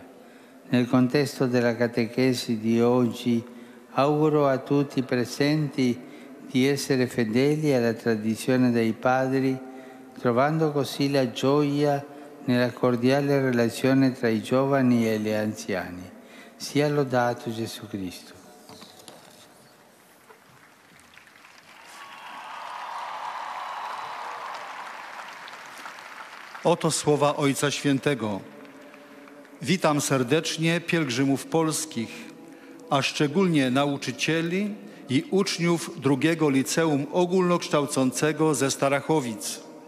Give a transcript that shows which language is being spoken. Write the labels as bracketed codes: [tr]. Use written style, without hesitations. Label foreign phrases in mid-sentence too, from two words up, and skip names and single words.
[it] Nel contesto della catechesi di oggi auguro a tutti i presenti di essere fedeli alla tradizione dei padri, trovando così la gioia nella cordiale relazione tra i giovani e gli anziani. Sia lodato Gesù Cristo. [pl] Oto słowa Ojca Świętego. Witam serdecznie pielgrzymów polskich, a szczególnie nauczycieli i uczniów II Liceum Ogólnokształcącego ze Starachowic.